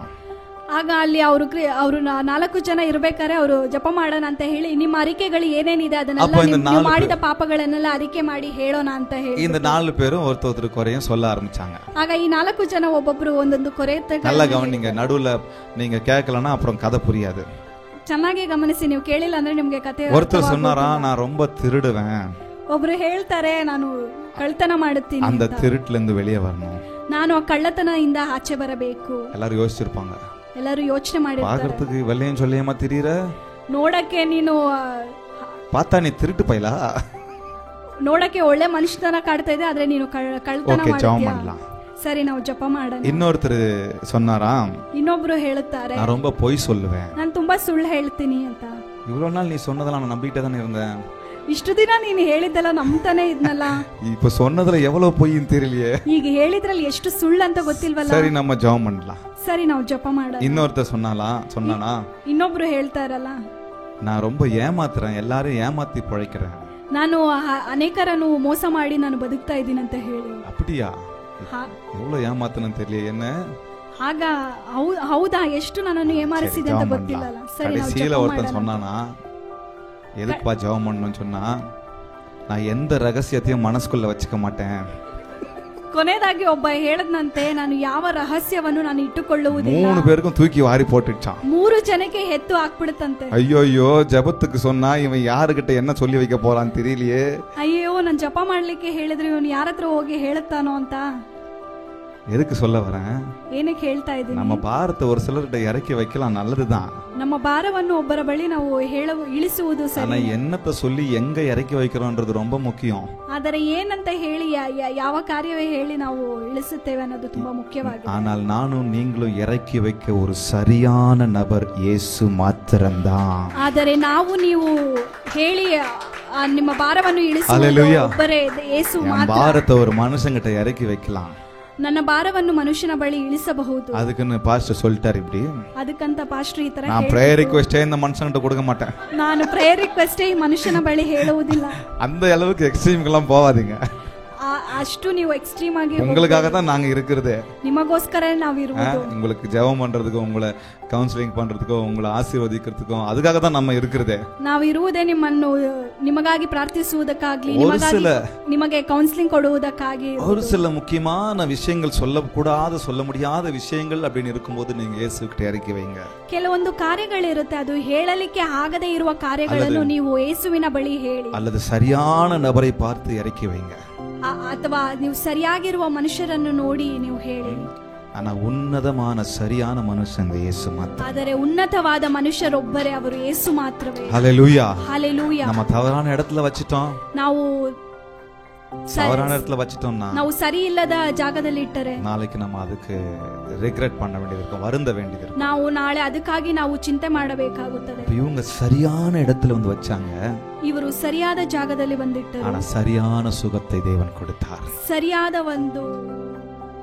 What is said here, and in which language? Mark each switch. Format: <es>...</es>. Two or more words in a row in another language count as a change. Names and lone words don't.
<kn>ಆಗ ಅಲ್ಲಿ ಅವರು 4 ಜನ ಇರಬೇಕಾದ್ರೆ ಅವರು ಜಪ ಮಾಡೋಣ ಅಂತ ಹೇಳಿ, ನಿಮ್ಮ ಅರಿಕೆಗಳು ಏನೇನಿದೆ ಅದನ್ನೆಲ್ಲ ನೀವು ಮಾಡಿದ ಪಾಪಗಳನ್ನೆಲ್ಲ ಅರಿಕೆ ಮಾಡಿ ಹೇಳೋಣ ಅಂತ ಹೇಳಿ</kn> <ta>இந்த 4 பேரும் ஒருத்தர் குறையும் சொல்ல ஆரம்பிச்சாங்க.</ta> <kn>ಆಗ ಈ 4 ಜನ ಒಬ್ಬೊಬ್ರು ಒಂದೊಂದು ಕೊರೆ</kn> <ta>நல்லா கவனிங்க, நடுவுல நீங்க கேட்கலன்னா அப்புறம் கதை புரியாது.</ta> <kn>ಚೆನ್ನಾಗಿ ಗಮನಿಸಿ, ನೀವು ಕೇಳಿಲ್ಲ ಅಂದ್ರೆ ನಿಮ್ಗೆ ಕತೆ.</kn> <ta>ஒருத்தர் சொன்னாரா, நான் ரொம்ப திருடுவேன்,</ta> <kn>ಒಬ್ರು ಹೇಳ್ತಾರೆ ನಾನು ಕಳ್ತನ ಮಾಡುತ್ತೀನಿ,</kn> <ta>அந்த திருட்டுல இருந்து வெளியே வரணும்,</ta> <kn>ನಾನು ಆ ಕಳ್ಳತನದಿಂದ ಆಚೆ ಬರಬೇಕು.</kn> <ta>எல்லாரும் யோசிச்சிருப்பாங்க.</ta> <kn>ಎಲ್ಲರೂ ಯೋಚನೆ ಮಾಡಿರ್ತಾರೆ,</kn> <ta>பாக்குறதுக்கு வெள்ளையும் சொல்லியமா திரியற,</ta> <kn>ನೋಡಕ್ಕೆ ನೀನು</kn> <ta>பார்த்தா நீ திருட்டு பையலா,</ta> <kn>ನೋಡಕ್ಕೆ ಒಳ್ಳೆ ಮನುಷ್ಯತನ ಕಾಡ್ತಾ ಇದೆ, ಆದ್ರೆ ನೀನು ಕಳ್ತನ ಮಾಡ್ತೀಯ. ಸರಿ, ನಾವು ಜಪ ಮಾಡೋಣ.</kn> <ta>இன்னொருத்தர் சொன்னாராம்,</ta> <kn>ಇನ್ನೊಬ್ರು ಹೇಳುತ್ತಾರೆ</kn> <ta>நான் ரொம்ப பொய் சொல்லுவேன்,</ta> <kn>ನಾನು ತುಂಬಾ ಸುಳ್ಳು ಹೇಳ್ತೀನಿ ಅಂತ.</kn> <ta>இவ்வளவு நாள் நீ சொன்னதெல்லாம் நான் நம்பிட்டே தானே இருந்தேன்,</ta> <kn>ಇಷ್ಟು ದಿನ ನೀನು ಹೇಳಿದ್ದೆಲ್ಲ ನಂಬ್ತಾನೆ ಇದ್ನಲ್ಲ,</kn> <ta>இப்ப சொன்னதுல எவ்வளவு பொய்ன்னு தெரியலையே,</ta> <kn>ಈಗ ಹೇಳಿದ್ರಲ್ಲಿ ಎಷ್ಟು ಸುಳ್ಳು ಅಂತ ಗೊತ್ತಿಲ್ವಲ್ಲ.</kn> <ta>சரி நம்ம ஜெபம் பண்ணலாம்.</ta> <kn>ಸರಿ, ನಾವು ಜಪ ಮಾಡೋಣ.</kn> <ta>இன்னொருத்தர் சொன்னானா,</ta> <kn>ಇನ್ನೊಬ್ರು ಹೇಳ್ತಾರಲ್ಲ,</kn> <ta>நான் ரொம்ப ஏமாத்துறேன், எல்லாரும் ஏமாத்தி பிழைக்கிறேன்,</ta> <kn>ನಾನು ಅನೇಕರನ್ನು ಮೋಸ ಮಾಡಿ ನಾನು ಬದುಕ್ತಾ ಇದ್ದೀನಿ ಅಂತ ಹೇಳಿ.</kn> <ta>அப்படியா, எவ்வளவு ஏமாத்தணும் தெரியல என்ன.</ta> <kn>ಆಗ ಹೌದಾ, ಎಷ್ಟು ನನ್ನನ್ನು ಏಮಾರಿಸಿದೆ ಅಂತ ಗೊತ್ತಿಲ್ಲಲ್ಲ. ಸರಿ,</kn> <ta>கடைசியில ஒருத்தன் சொன்னானா, எதுக்குப்பா ஜெபம் பண்ணணும்னு சொன்னா, நான் எந்த ரகசியத்தையும் மனசுக்குள்ள வச்சுக்க மாட்டேன்.</ta> <kn>ಕೊನೆಯದಾಗಿ ಒಬ್ಬ ಹೇಳದ್ನಂತೆ, ನಾನು ಯಾವ ರಹಸ್ಯವನ್ನು ನಾನು ಇಟ್ಟುಕೊಳ್ಳುವುದಿಲ್ಲ.</kn> <ta>3 பேருக்கும் தூக்கி வாரி போட்டுச்சான்.</ta> <kn>3 ಜನಕ್ಕೆ ಎತ್ತು ಹಾಕ್ಬಿಡುತ್ತಂತೆ.</kn> <ta>ஐயோ, ஜெபத்துக்கு சொன்னா இவன் யாருகிட்ட என்ன சொல்லி வைக்க போறான்னு தெரியலையே.</ta> <kn>ಅಯ್ಯೋ, ನಾನು ಜಪ ಮಾಡ್ಲಿಕ್ಕೆ ಹೇಳಿದ್ರೆ ಇವನು ಯಾರ ಹತ್ರ ಹೋಗಿ ಹೇಳುತ್ತಾನೋ ಅಂತ.</kn> <ta>எதுக்கு சொல்ல வரேன்,</ta> <kn>ಏನಕ್ಕೆ ಹೇಳ್ತಾ ಇದ್ದೀನಿ,</kn> <ta>நம்ம பாரத்தை ஒரு சிலர்கிட்ட இறக்கி வைக்கலாம், நல்லதுதான்.</ta> <kn>ನಮ್ಮ ಭಾರವನ್ನು ಒಬ್ಬರ ಬಳಿ ನಾವು ಇಳಿಸುವುದು</kn> <ta>ஆனா</ta> <kn>ಸರಿ.</kn> <ta>என்னத்த சொல்லி எங்க இறக்கி வைக்கிறோம்ன்றது ரொம்ப முக்கியம்.</ta> <kn>ಆದರೆ ಏನಂತ ಹೇಳಿ ಯಾವ ಕಾರ್ಯವೇ ಹೇಳಿ ನಾವು ಇಳಿಸುತ್ತೇವೆ ಅನ್ನೋದು ತುಂಬಾ ಮುಖ್ಯವಾಗಿದೆ.</kn> <ta>ஆனால் நானும் நீங்களும் இறக்கி வைக்க ஒரு சரியான நபர் இயேசு மாத்திரம்தான்.</ta> <kn>ಆದರೆ ನಾವು ನೀವು ಹೇಳಿ ನಿಮ್ಮ ಭಾರವನ್ನು ಇಳಿಸುವುದು ಒಬ್ಬರೇ ಯೇಸು ಮಾತ್ರ.</kn> <ta>ಭಾರತ ஒரு மனுஷங்கிட்ட இறக்கி வைக்கலாம்,</ta> <kn>ನನ್ನ ಭಾರವನ್ನು ಮನುಷ್ಯನ ಬಳಿ ಇಳಿಸಬಹುದು.</kn> <ta>அதுக்குன்னு பாஸ்டர் சொல்லிட்டாரு இப்படி.</ta> <kn>ಅದಕ್ಕಂತ ಪಾಸ್ಟರ್ ಈ ತರ</kn> <ta>நான்</ta> <en>prayer request</en> <ta>இந்த மனுஷங்கிட்ட கொடுக்க மாட்டேன்,</ta> <kn>ನಾನು</kn> <en>prayer request</en> <kn>ಈ ಮನುಷ್ಯನ ಬಳಿ ಹೇಳುವುದಿಲ್ಲ.</kn> <ta>அந்த அளவுக்கு எக்ஸ்ட்ரீம்க்கெல்லாம் போகாதீங்க.</ta> <kn>ಅಷ್ಟು ನೀವು ಎಕ್ಸ್ಟ್ರೀಮ್ ಆಗಿ,</kn> <ta>உங்களுக்காக தான் நாங்க இருக்கிறது,</ta> <kn>ನಿಮಗೋಸ್ಕರ ನಾವು ಇರುವುದು.</kn> <ta>உங்களுக்கு ஜெபம் பண்றதுக்கோ, உங்களை கவுன்சிலிங் பண்றதுக்கோ, உங்களை ஆசீர்வதிக்கிறதுக்கோ, அதுக்காக தான் நம்ம இருக்கிறது.</ta> <kn>ನಾವು ಇರುವುದೇ ನಿಮ್ಮನ್ನು ನಿಮಗಾಗಿ ಪ್ರಾರ್ಥಿಸುವುದಕ್ಕಾಗಿ, ನಿಮಗೆ ಕೌನ್ಸಿಲಿಂಗ್ ಕೊಡುವುದಕ್ಕಾಗಿ.</kn> <ta>ஒரு சில முக்கியமான விஷயங்கள் சொல்லக்கூடாத, சொல்ல முடியாத விஷயங்கள் அப்படின்னு இருக்கும்போது நீங்க இயேசுகிட்ட இறக்கி வைங்க.</ta> <kn>ಕೆಲವೊಂದು ಕಾರ್ಯಗಳಿರುತ್ತೆ, ಅದು ಹೇಳಲಿಕ್ಕೆ ಆಗದೇ ಇರುವ ಕಾರ್ಯಗಳನ್ನು ನೀವು ಯೇಸುವಿನ ಬಳಿ ಹೇಳಿ,</kn> <ta>அல்லது சரியான நபரை பார்த்து இறக்கி வைங்க.</ta> <kn>ಅಥವಾ ನೀವು ಸರಿಯಾಗಿರುವ ಮನುಷ್ಯರನ್ನು ನೋಡಿ ನೀವು ಹೇಳಿ.</kn> <ta>ஆனா உன்னதமான சரியான மனுஷன் இயேசு மாத்திரம்.</ta> <kn>ಆದರೆ ಉನ್ನತವಾದ ಮನುಷ್ಯರೊಬ್ಬರೇ, ಅವರು ಯೇಸು ಮಾತ್ರವೇ.</kn> <ta>ஹல்லேலூயா, ஹல்லேலೂಯಾ. நம்ம தவறான இடத்துல வச்சிட்டோம்,</ta> <kn>ನಾವು</kn> <ta>தவறான இடத்துல வச்சிட்டோம்னா,</ta> <kn>ನಾವು ಸರಿ ಇಲ್ಲದ ಜಾಗದಲ್ಲಿ ಇಟ್ಟರೆ</kn> <ta>நாளைக்கு நம்ம அதுக்கு ரிக்ரெட் பண்ண வேண்டியது இருக்கும், வருந்த வேண்டியது இருக்கும்.</ta> <kn>ನಾವು ನಾಳೆ ಅದಕ್ಕಾಗಿ ನಾವು ಚಿಂತೆ ಮಾಡಬೇಕಾಗುತ್ತದೆ.</kn> <ta>இவங்க சரியான இடத்துல வந்து வச்சாங்க,</ta> <kn>ಇವರು ಸರಿಯಾದ ಜಾಗದಲ್ಲಿ ಬಂದಿಟ್ಟರು,</kn> <ta>ஆனா சரியான சுகத்தை தேவன் கொடுத்தார்.</ta> <kn>ಸರಿಯಾದ ಒಂದು</kn>